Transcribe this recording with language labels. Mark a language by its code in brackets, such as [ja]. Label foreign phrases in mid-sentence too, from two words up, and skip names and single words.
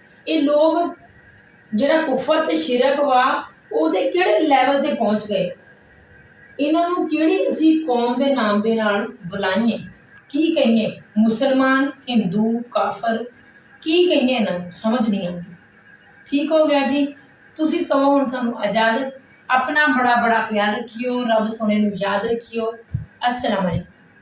[pa] ਇਹ ਲੋਕ ਜਿਹੜਾ ਕੁਫਰ ਤੇ ਸ਼ਿਰਕ ਵਾ ਉਹਦੇ ਕਿਹੜੇ ਲੈਵਲ 'ਤੇ ਪਹੁੰਚ ਗਏ? ਇਹਨਾਂ ਨੂੰ ਕਿਹੜੀ ਅਸੀਂ ਕੌਮ ਦੇ ਨਾਮ ਦੇ ਨਾਲ ਬੁਲਾਈਏ? ਕੀ ਕਹੀਏ? ਮੁਸਲਮਾਨ, ਹਿੰਦੂ, ਕਾਫਰ, ਕੀ ਕਹੀਏ? ਇਹਨਾਂ ਨੂੰ ਸਮਝ ਨਹੀਂ ਆਉਂਦੀ। ਠੀਕ ਹੋ ਗਿਆ ਜੀ। ਤੁਸੀਂ ਤਾਂ ਹੁਣ ਸਾਨੂੰ ਇਜਾਜ਼ਤ। ਅਪਣਾ ਬੜਾ ਬੜਾ ਖ਼ਿਆਲ ਰੱਖਿਓ, ਰੱਬ ਸੋਹਣੇ ਯਾਦ ਰੱਖਿਓ। [ar] السلام عليكم.